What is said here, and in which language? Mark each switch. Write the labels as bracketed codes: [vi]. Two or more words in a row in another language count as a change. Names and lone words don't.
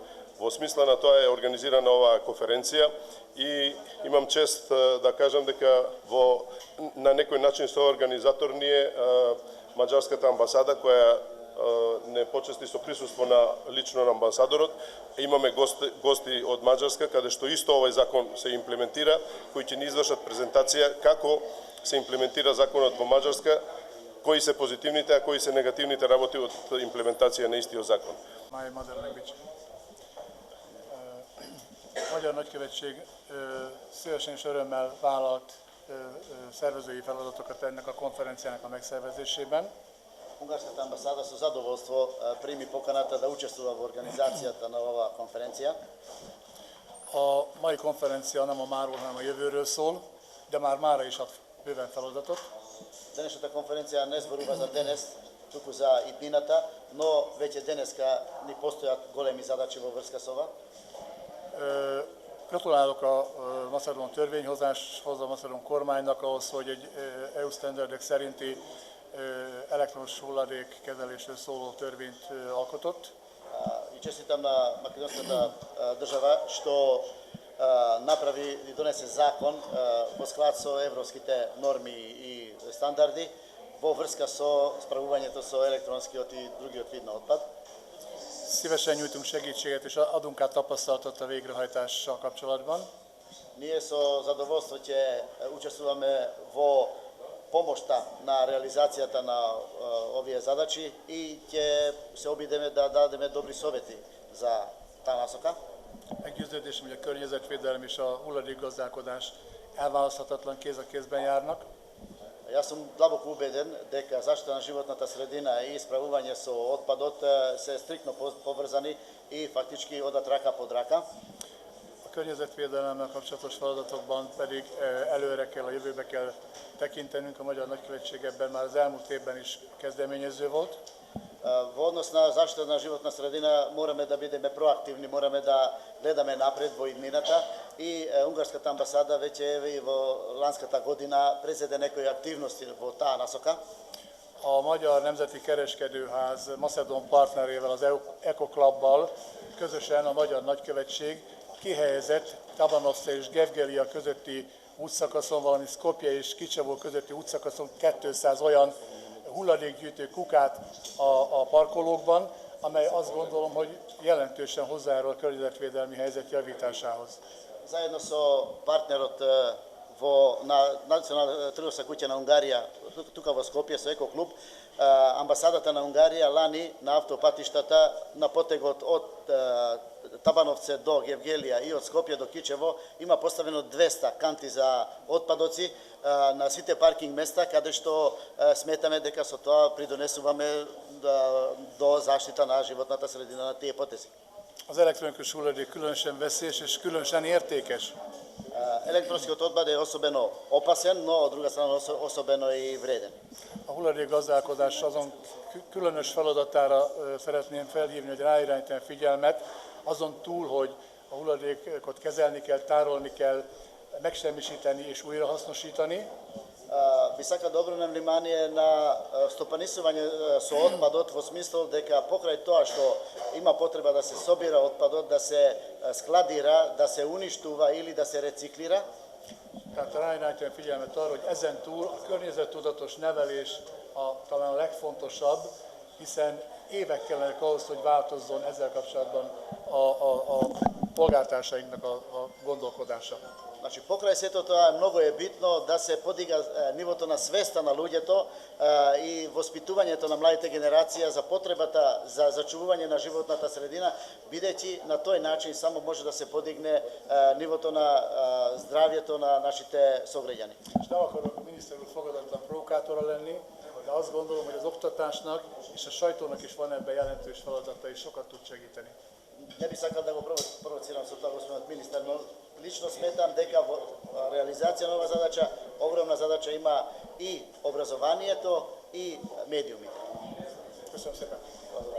[mk] Во смисла на тоа е организирана оваа конференција и имам чест да кажам дека на некој начин соорганизатор ни е Маđарската амбасада, која не почести со присуство лично на амбасадорот. Имаме гости од Маđарска, каде што исто овој закон се имплементира, кои ќе ни извршат презентација како се имплементира законот во Маđарска, кои се позитивните, а кои се негативните работи од имплементација на istio закон. [hu] Magyar Nagykövetség szívesen és örömmel vállalt szervezői feladatokat ennek a konferenciának a megszervezésében. [mk] Унгарската амбасада со задоволство прими поканата да учествува во организацијата на оваа конференција. [hu] A mai konferencia nem a máról, hanem a jövőről szól, de már mára is ad bőven feladatot. [mk] Денешната конференција не зборува за денес, туку за иднината, но веќе денеска ни постојат големи задачи во врска со ова. [hu] Gratulálok a macedón törvényhozáshoz, a macedón kormánynak ahhoz, hogy egy EU standardek szerinti elektronos hulladék kezelésről szóló törvényt alkotott. [mk] И честитам на македонската држава што направи и донесе закон во склад со европските норми и стандарди во врска со справувањето со електронскиот и другиот вид на отпад. [hu] Szívesen nyújtunk segítséget és adunk át tapasztalatot a végrehajtással kapcsolatban. [mk] Ние со задоволство ќе учествуваме во помошта на реализацијата на овие задачи и ќе се обидеме да дадеме добри совети за таа насока. [hu] Meggyőződésem, hogy a környezetvédelem és a hulladékgazdálkodás elválaszthatatlan kéz a kézben járnak. [mk] Јас сум длабоко убеден дека заштита на животната средина и исправување со отпадот се стриктно поврзани и фактички одат рака под рака. [hu] környezetvédelemmel kapcsolatos feladatokban pedig előre kell, a jövőbe kell tekintenünk. A Magyar Nagykövetség ebben már az elmúlt évben is kezdeményező volt. [mk] Во однос на заштита на животна средина мораме да бидеме проактивни, мораме да гледаме напред во иднината и унгарската амбасада веќе еве и во ланската година презеде некои активности во таа насока. [hu] A Magyar Nemzeti Kereskedőház Macedón partnerével, az Eco Clubbal közösen a Magyar Nagykövetség kihelyezett Tabanovce és Gevgelia közötti útszakaszon, valamint Skopje és Kicsevó közötti útszakaszon 200 olyan hulladékgyűjtő kukát a parkolókban, amely azt gondolom, hogy jelentősen hozzájárul a környezetvédelmi helyzet javításához. [mk] Заедно со партнерот на Национална трговска куќа на Унгарија, тука во Скопје со Еко клуб, амбасадата на Унгарија лани на автопатиштата на потегот од Табановце до Гевгелија и од Скопје до Кичево има поставено 200 канти за отпадоци на сите паркинг места каде што сметаме дека со тоа придонесуваме до заштита на животната средина на тие потези. [hu] Az elektronikus hulladék különösen veszélyes és különösen értékes. [mk] Електронскиот отпад е особено опасен, но од друга страна особено и вреден. [hu] A hulladékgazdálkodás azon különös feladatára szeretném felhívni, hogy ráirányítani a figyelmet, azon túl, hogy a hulladékot kezelni kell, tárolni kell, megsemmisíteni és újrahasznosítani. [mk] Би сакал да обрнем внимание на стопанисување со отпадот во смисол дека покрај тоа што има потреба да се собира отпадот, да се складира, да се уништува или да се рециклира. [hu] Tehát ráirányítani a figyelmet arra, hogy ezen túl a környezettudatos nevelés talán a legfontosabb, hiszen évek kellenek ahhoz, hogy változzon ezzel kapcsolatban a polgártársainknak a gondolkodása. [mk] Значи, покрај сето тоа многу е битно да се подига нивото на свеста на луѓето и воспитувањето на младите генерација за потребата за зачувување на животната средина, бидејќи на тој начин само може да се подигне нивото на здравјето на нашите сограѓани. [hu] És nem akarok miniszter úr fogadatlan provokátora lenni, de azt gondolom, hogy az oktatásnak és a sajtónak is van ebben jelentős feladata, és sokat tud segíteni. [mk] Не би сакал да го провоцирам со тоа господинот министер, но лично сметам дека во реализација на оваа задача, огромна задача има и образованието и медиумите. [hu] Köszönöm szépen!